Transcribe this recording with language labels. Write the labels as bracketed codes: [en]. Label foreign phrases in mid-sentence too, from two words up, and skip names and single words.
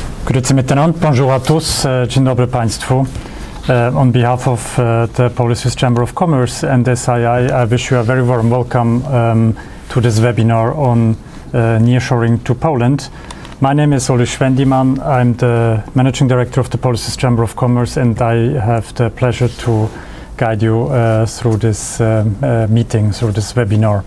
[gsw] Grüezi miteinander, [fr] bonjour à tous, [pl] dzień dobry Państwu. [en] On behalf of the Polish Swiss Chamber of Commerce and SII, I wish you a very warm welcome to this webinar on nearshoring to Poland. My name is Oli Schwendimann. I'm the Managing Director of the Polish Swiss Chamber of Commerce, and I have the pleasure to guide you through this meeting, through this webinar.